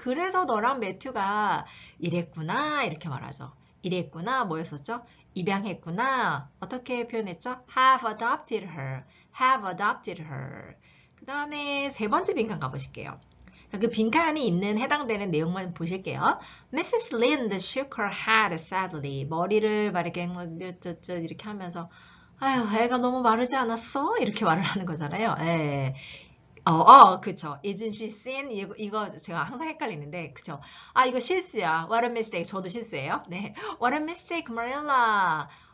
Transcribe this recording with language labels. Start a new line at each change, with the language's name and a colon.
Korean: 그래서 너랑 매튜가 이랬구나 이렇게 말하죠. 이랬구나 뭐였었죠? 입양했구나. 어떻게 표현했죠?
English: Have adopted her. Have adopted her.
Korean: 그 다음에 세 번째 빈칸 가보실게요. 자, 그 빈칸이 있는 해당되는 내용만 보실게요.
English: Mrs. Lind shook her head sadly.
Korean: 머리를 막 이렇게 하면서 아유, 애가 너무 마르지 않았어? 이렇게 말을 하는 거잖아요. 예. 그쵸.
English: Isn't she thin?
Korean: 이거 제가 항상 헷갈리는데, 그쵸. 이거 실수야.
English: What a mistake.
Korean: 저도 실수예요. 네.
English: What a mistake, Marilla.